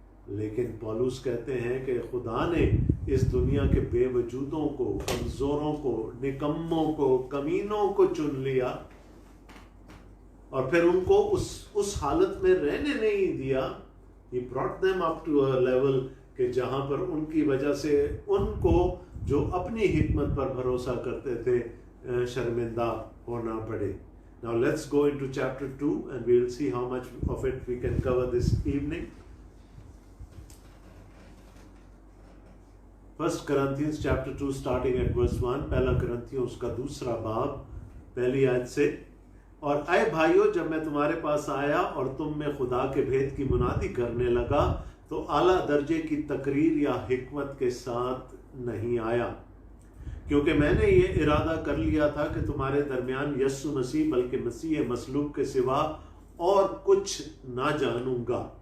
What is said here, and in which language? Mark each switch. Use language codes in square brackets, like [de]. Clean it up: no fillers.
[hi] लेकिन पौलुस कहते हैं कि खुदा ने इस दुनिया के बेवजूदों को, कमज़ोरों को, निकम्मों को, कमीनों को चुन लिया और फिर उनको उस हालत में रहने नहीं दिया। [en] He brought them up to a level [hi] कि जहाँ पर उनकी वजह से उनको जो अपनी हिकमत पर भरोसा करते थे शर्मिंदा होना पड़े। [en] Now let's go into chapter 2 and we will see how much of it we can cover this evening. 1 Corinthians chapter 2 starting at verse 1, [hi] पहला करंथियों उसका दूसरा बाब पहली आयत से। और ऐ भाइयों, जब मैं तुम्हारे पास आया और तुम में खुदा के भेद की मुनादी करने लगा तो आला दर्जे की तकरीर या हिकमत के साथ नहीं आया, क्योंकि मैंने ये इरादा कर लिया था कि तुम्हारे दरमियान यीशु मसीह बल्कि मसीह मसलूब के सिवा और कुछ ना जानूंगा।